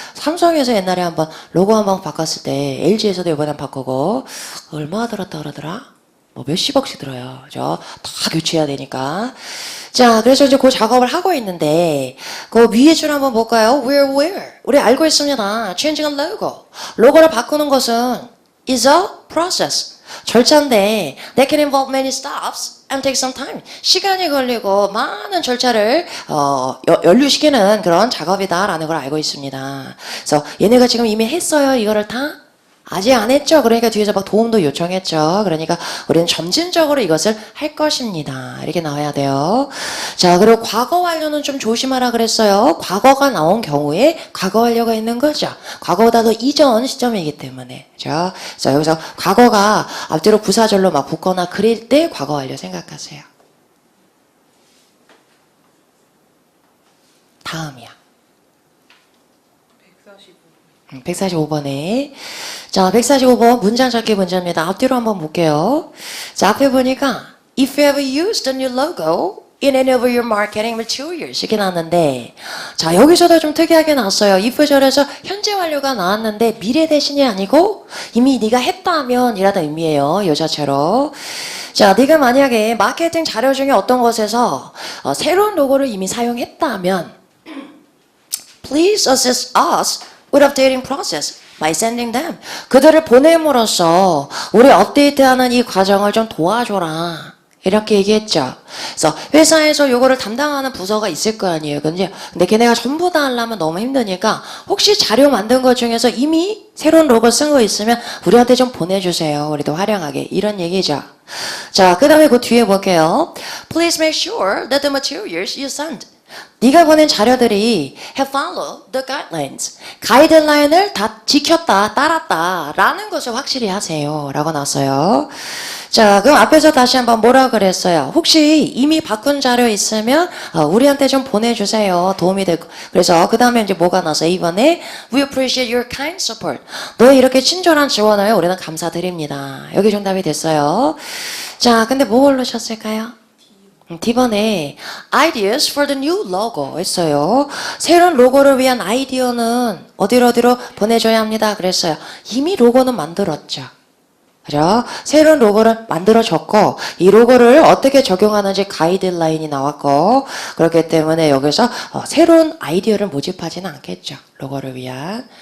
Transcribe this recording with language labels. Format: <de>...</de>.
<ko>삼성에서 옛날에 한번 로고 한번 바꿨을 때 LG에서도 이번엔 바꾸고 얼마 들었다 그러더라? 뭐 몇십억씩 들어요. 그죠? 다 교체해야 되니까. 자, 그래서 이제 그 작업을 하고 있는데, 그 위에 줄 한번 볼까요?</ko> <en>Where?</en> <ko>우리 알고 있습니다.</ko> <en>Changing a logo.</en> <ko>로고를 바꾸는 것은</ko> <en>is a process.</en> <ko>절차인데,</ko> <en>that can involve many steps and take some time.</en> <ko>시간이 걸리고 많은 절차를, 연루시키는 그런 작업이다라는 걸 알고 있습니다. 그래서 얘네가 지금 이미 했어요. 이거를 다? 아직 안 했죠. 그러니까 뒤에서 막 도움도 요청했죠. 그러니까 우리는 점진적으로 이것을 할 것입니다. 이렇게 나와야 돼요. 자, 그리고 과거 완료는 좀 조심하라 그랬어요. 과거가 나온 경우에 과거 완료가 있는 거죠. 과거보다 더 이전 시점이기 때문에. 자, 그래서 여기서 과거가 앞뒤로 부사절로 막 붙거나 그럴 때 과거 완료 생각하세요. 다음이야. 145번에. 자, 145번 문장 찾기 문제입니다. 앞뒤로 한번 볼게요. 자, 앞에 보니까</ko> <en>if you ever used a new logo in any of your marketing materials</en> <ko>이렇게 나왔는데, 자, 여기서도 좀 특이하게 나왔어요. if절에서 현재 완료가 나왔는데 미래 대신이 아니고 이미 네가 했다면 이라는 의미예요. 이 자체로. 자, 네가 만약에 마케팅 자료 중에 어떤 것에서 새로운 로고를 이미 사용했다면</ko> <en>please assist us with updating process by sending them.</en> <ko>그들을 보냄으로써 우리 업데이트하는 이 과정을 좀 도와줘라. 이렇게 얘기했죠. 그래서 회사에서 요거를 담당하는 부서가 있을 거 아니에요. 근데 걔네가 전부 다 하려면 너무 힘드니까 혹시 자료 만든 것 중에서 이미 새로운 로고 쓴 거 있으면 우리한테 좀 보내주세요. 우리도 활용하게. 이런 얘기죠. 자, 그 다음에 그 뒤에 볼게요.</ko> <en>Please make sure that the materials you send</en> <ko>네가 보낸 자료들이</ko> <en>have followed the guidelines.</en> <ko>가이드라인을 다 지켰다, 따랐다 라는 것을 확실히 하세요. 라고 나왔어요. 자, 그럼 앞에서 다시 한번 뭐라 그랬어요? 혹시 이미 바꾼 자료 있으면 우리한테 좀 보내주세요. 도움이 되고. 그래서 그 다음에 이제 뭐가 나서 이번에</ko> <en>We appreciate your kind support.</en> <ko>너의 이렇게 친절한 지원을 우리는 감사드립니다. 여기 정답이 됐어요. 자, 근데 뭐 고르셨을까요? D번에</ko> <en>ideas for the new logo</en> <ko>했어요. 새로운 로고를 위한 아이디어는 어디로 보내줘야 합니다. 그랬어요. 이미 로고는 만들었죠. 그죠? 새로운 로고를 만들어줬고 이 로고를 어떻게 적용하는지 가이드라인이 나왔고 그렇기 때문에 여기서 새로운 아이디어를 모집하지는 않겠죠. 로고를 위한.</ko>